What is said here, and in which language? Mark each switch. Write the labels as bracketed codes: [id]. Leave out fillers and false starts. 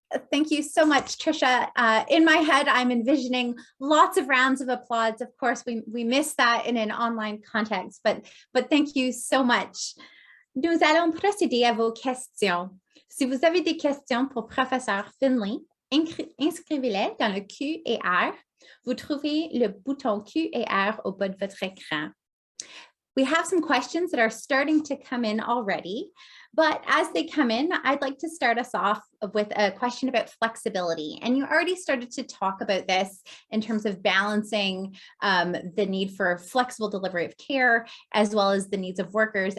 [en] Thank you so much, Tricia. In my head, I'm envisioning lots of rounds of applause. Of course, we miss that in an online context, but thank you so much. [fr] Nous allons procéder à vos questions. Si vous avez des questions pour Professeur Findlay, inscrivez-les dans le Q&R. Vous trouvez le bouton Q&R au bas de votre écran. [en] We have some questions that are starting to come in already, but as they come in, I'd like to start us off with a question about flexibility. And you already started to talk about this in terms of balancing the need for flexible delivery of care, as well as the needs of workers.